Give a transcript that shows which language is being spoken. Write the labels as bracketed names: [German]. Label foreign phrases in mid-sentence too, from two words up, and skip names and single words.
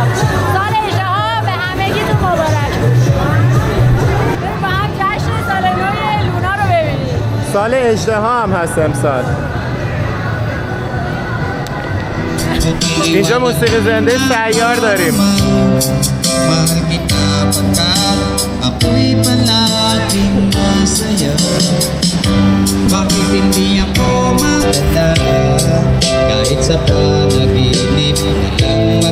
[Persian] سال اژدها به همگیتون مبارک. بریم با هم جشن سال نو لونا رو ببینیم. سال اژدها هم هست امسال. اینجا موسیقی زنده سیار داریم. [Filipino] Mahal kita pagkat ako'y palaging masaya. Bakit hindi ako magdala kahit sa panaginip na lang